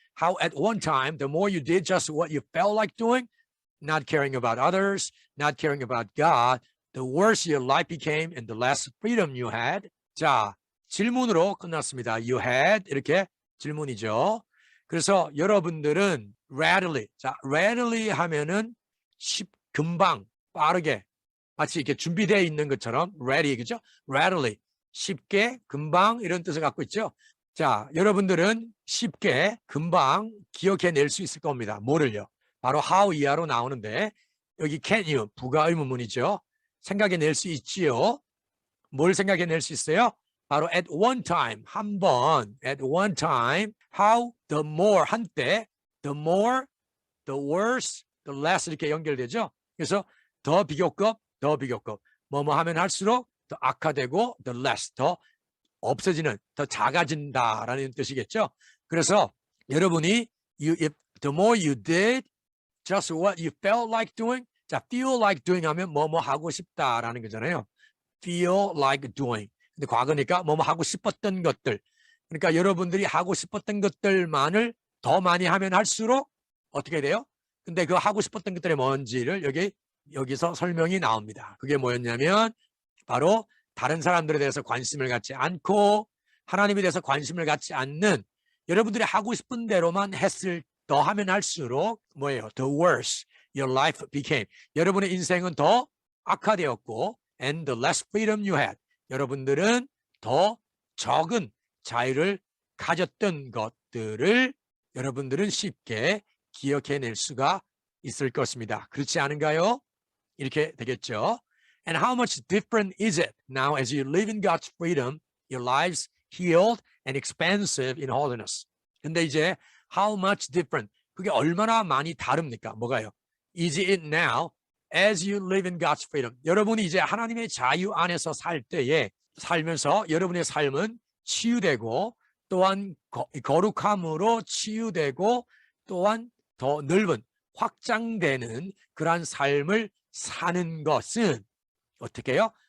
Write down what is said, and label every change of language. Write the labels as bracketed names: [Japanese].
[English] how at one time, the more you did just what you felt like doing, not caring about others, not caring about God, the worse your life became and the less freedom you had. [Korean] 자, 질문으로 끝났습니다. [English] You had [Korean] 이렇게 질문이죠. 그래서 여러분들은 readily, 자, readily 하면은 금방, 빠르게, 마치 이렇게 준비되어 있는 것처럼 ready, 그죠? readily, 쉽게, 금방 이런 뜻을 갖고 있죠. 자, 여러분들은 쉽게, 금방 기억해낼 수 있을 겁니다. 뭐를요? 바로 how 이하로 나오는데 여기 [English] can you, [Korean] 부가 의문문이죠. 생각해낼 수 있지요. 뭘 생각해낼 수 있어요? 바로 [English] at one time, [Korean] 한 번, at one time, [English] how the more, [Korean] 한때, the more, the worse, the less 이렇게 연결되죠. 그래서 더 비교급, 뭐뭐 하면 할수록 더 악화되고 the less, 더 없어지는, 더 작아진다라는 뜻이겠죠. 그래서 여러분이 [English] if the more you did just what you felt like doing, 자, feel like doing [Korean] 하면 뭐뭐 하고 싶다라는 거잖아요. [English] feel like doing. [Korean] 근데 과거니까 뭐뭐 하고 싶었던 것들. 그러니까 여러분들이 하고 싶었던 것들만을 더 많이 하면 할수록 어떻게 돼요? 근데 그 하고 싶었던 것들이 뭔지를 여기서 설명이 나옵니다. 그게 뭐였냐면 바로 다른 사람들에 대해서 관심을 갖지 않고 하나님에 대해서 관심을 갖지 않는 여러분들이 하고 싶은 대로만 더 하면 할수록 뭐예요? [English] The worse your life became. [Korean] 여러분의 인생은 더 악화되었고 [English] and the less freedom you had. [Korean] 여러분들은 더 적은 자유를 가졌던 것들을 여러분들은 쉽게 기억해낼 수가 있을 것입니다. 그렇지 않은가요? 이렇게 되겠죠. [English] And how much different is it now as you live in God's freedom, your lives healed and expansive in holiness. [Korean] 근데 이제 [English] how much different, [Korean] 그게 얼마나 많이 다릅니까? 뭐가요? [English] Is it now as you live in God's freedom. [Korean] 여러분이 이제 하나님의 자유 안에서 살 때에 살면서 여러분의 삶은 치유되고 또한 거룩함으로 치유되고 또한 더 넓은 확장되는 그러한 삶을 사는 것은 어떻게 해요?